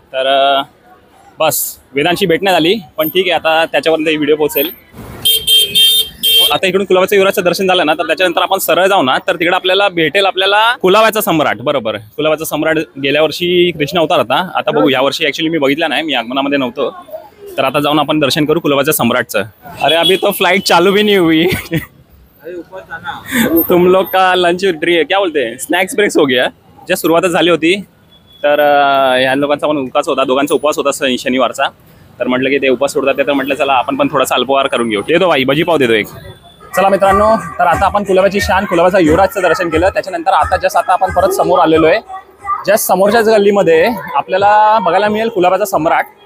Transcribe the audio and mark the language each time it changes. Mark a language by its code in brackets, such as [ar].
[mr] तर बस वेदांची भेट नाही झाली, पण ठीक आहे, आता त्याच्यापर्यंत व्हिडिओ पोहोचेल. आता इकडून कुलाब्याच्या युवराजचं दर्शन झालं ना, तर त्याच्यानंतर आपण सरळ जाऊ ना, तर तिकडे आपल्याला भेटेल आपल्याला कुलाब्याचा सम्राट. बरोबर, कुलाब्याचा सम्राट गेल्या वर्षी कृष्ण अवतार होता. आता बघू, या वर्षी ऍक्च्युली मी बघितला नाही, मी आगमनामध्ये नव्हतो. तर आता जाऊन आपण दर्शन करू कुलाब्याच्या सम्राटचं. [hi] अरे अभी तो फ्लाइट चालू भी नहीं हुई. तुम लोग का लंच क्या बोलते हैं, स्नॅक्स ब्रेक्स हो गया. [mr] ज्या सुरुवातच झाली होती. तर ह्या लोकांचा पण उपवास होता, दोघांचा उपवास होता शनिवारचा. तर म्हटलं की ते उपवास सोडतात, तर म्हटलं चला आपण पण थोडासा अल्पहार करून घेऊ. देतो बाई, भजी पाव देतो एक. चला मित्रांनो, तर आता आपण कुलाब्याची शान कुलाब्याचा युवराजचं दर्शन केलं. त्याच्यानंतर आता आपण परत समोर आलेलो आहे. जस्ट समोरच्याच गल्लीमध्ये आपल्याला बघायला मिळेल कुलाब्याचा सम्राट.